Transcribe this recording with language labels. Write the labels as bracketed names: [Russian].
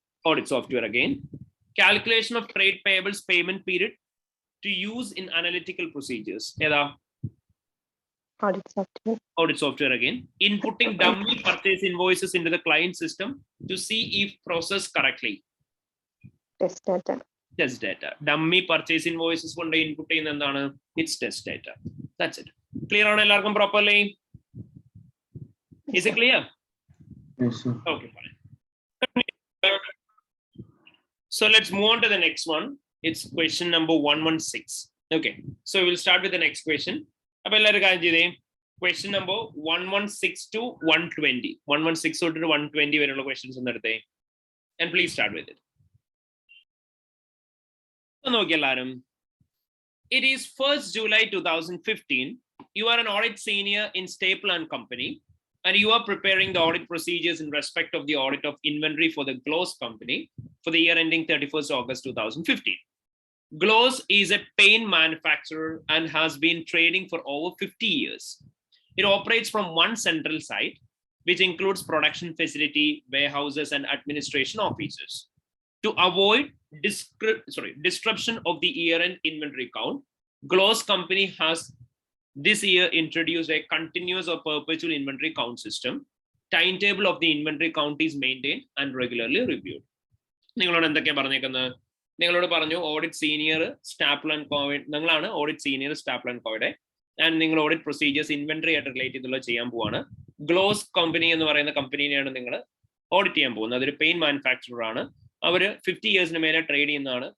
[English] Audit software again. Calculation of trade payables payment period to use in analytical procedures. [Malayalam] ഏതാ? [English] Audit software again. Inputting dummy purchase invoices into the client system to see if processed correctly. Test data. Dummy purchase invoices [Malayalam] കൊണ്ട് input ചെയ്യുന്ന എന്താണ്? [English] It's test data. That's it. [Malayalam] Clear ആണോ എല്ലാവർക്കും properly? [English] Is it clear? Yes, sir. Okay, fine. So let's move on to the next one. It's question number 116. Okay, so we'll start with the next question. [Malayalam] അപ്പൊ എല്ലാവരും കാര്യം ചെയ്തേ. Question number 116 to 120. 116 തൊട്ട് 120 വരെയുള്ള questions ഒന്ന് എടുത്തേ. [English] And please start with it. [Malayalam] നോക്കി എല്ലാവരും. [English] It is 1st July 2015. You are an audit senior in Staple and Company, and you are preparing the audit procedures in respect of the audit of inventory for the Gloss Company for the year ending 31st August 2015. Gloss is a paint manufacturer and has been trading for over 50 years. It operates from one central site, which includes production facility, warehouses, and administration offices. To avoid disruption of the year-end inventory count, Gloss Company has this year introduced a continuous or perpetual inventory count system. Timetable of the inventory count is maintained and regularly reviewed. [Malayalam] നിങ്ങളോട് എന്തൊക്കെയാ പറഞ്ഞേക്കുന്നത്? നിങ്ങളോട് പറഞ്ഞു audit senior staple and Covid, നിങ്ങളാണ് audit senior staple and Covid, and നിങ്ങൾ audit procedures inventory ആയിട്ട് relate ചെയ്തുള്ള ചെയ്യാൻ പോവാണ്. ഗ്ലോസ് കമ്പനി എന്ന് പറയുന്ന കമ്പനിനെയാണ് നിങ്ങൾ ഓഡിറ്റ് ചെയ്യാൻ പോകുന്നത്. അതൊരു പെയിന്റ് മാനുഫാക്ചറർ ആണ്. അവർ 50 ഇയേഴ്സിന് മേലെ ട്രേഡ് ചെയ്യുന്നതാണ്.